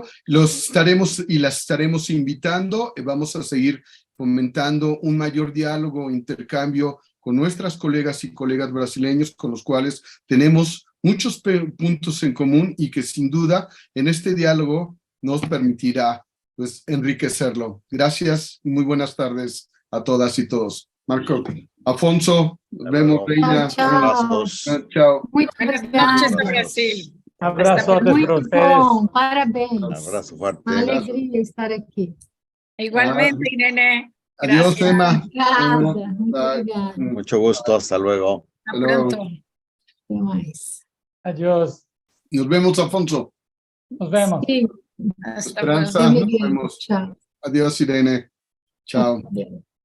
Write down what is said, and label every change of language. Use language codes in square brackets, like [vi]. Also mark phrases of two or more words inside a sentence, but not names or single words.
[es] Las estaremos invitando. Vamos a seguir fomentando un mayor diálogo, intercambio con nuestras colegas y colegas brasileños, con los cuales tenemos muchos puntos en común y que sin duda en este diálogo nos permitirá pues enriquecerlo. Gracias y muy buenas tardes a todas y todos. Marco, Afonso, nos vemos, Reina. Chao. Chao. [pt] Muito [es] Buenas [pt] obrigada. [es] noches, Brasil. [pt] Abraço a Muito todos vocês. bom, parabéns. [es] Un abrazo fuerte. [pt] Uma alegria estar aqui. [es] Igualmente, Irene. Adiós, Gracias. Emma. [pt] Obrigada, muito [en] Bye. [pt] obrigada. [es] Mucho gusto, hasta luego. Hasta pronto. [pt] Até mais. [es] Adiós. Nos vemos, Afonso. Nos vemos. [pt] Sim, [es] Hasta luego. Esperanza, nos Miguel. vemos. [pt] Tchau. [es] Adiós, Irene. Chao. [pt] Adeus.